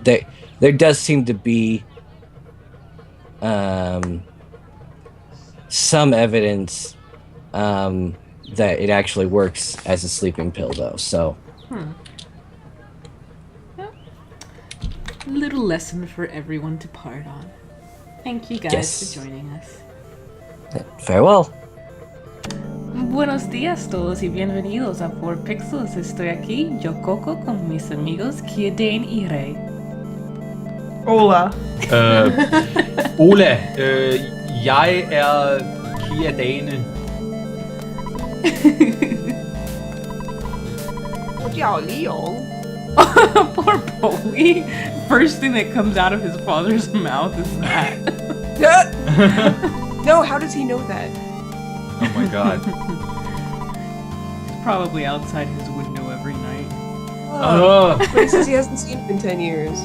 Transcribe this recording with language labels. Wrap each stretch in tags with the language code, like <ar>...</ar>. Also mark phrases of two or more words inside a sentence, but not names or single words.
<en>There does seem to be some evidence that it actually works as a sleeping pill, though. So, Yep. Little lesson for everyone to part on. Thank you guys Yes. for joining us. farewell.</en> <es>Buenos días todos y bienvenidos a 4 Pixels. Estoy aquí, yo Coco, con mis amigos Guilleme y Ray. Hola.</es> <da>Ola, jeg er Kia Dane.</da> <zh>我叫李勇。</zh> <en>Poor Polly. First thing that comes out of his father's mouth is that. No, how does he know that? Oh my god. He's probably outside his window every night. But he says he hasn't seen him in 10 years.</en>